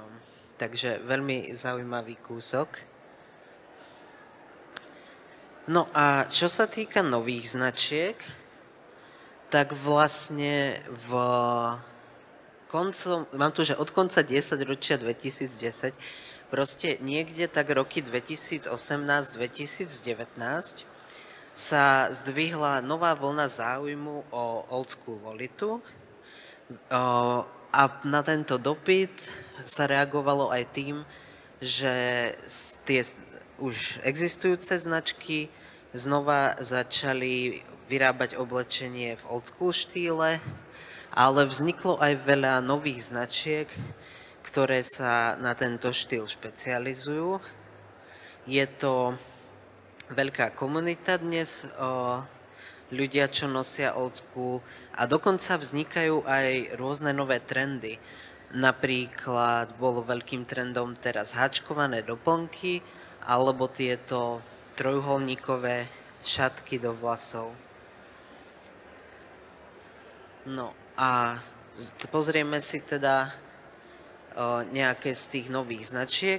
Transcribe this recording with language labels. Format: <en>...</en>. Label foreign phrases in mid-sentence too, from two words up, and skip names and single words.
<sk>Takže veľmi zaujímavý kúsok. No a čo sa týka nových značiek, tak vlastne mám tu, že od konca 10 ročia 2010, proste niekde tak roky 2018-2019 sa zdvihla nová vlna záujmu o</sk> <en>old school</en> <sk>Lolitu a na tento dopyt sa reagovalo aj tým, že tie už existujúce značky znova začali vyrábať oblečenie v</sk> <en>old school</en> <sk>štýle, ale vzniklo aj veľa nových značiek, ktoré sa na tento štýl špecializujú. Je to veľká komunita dnes, ľudia, čo nosia</sk> <en>old school</en> <sk>a dokonca vznikajú aj rôzne nové trendy. Napríklad bolo veľkým trendom teraz háčkované doplnky alebo tieto trojuholníkové šatky do vlasov. No a pozrieme si teda nejaké z tých nových značiek.</sk>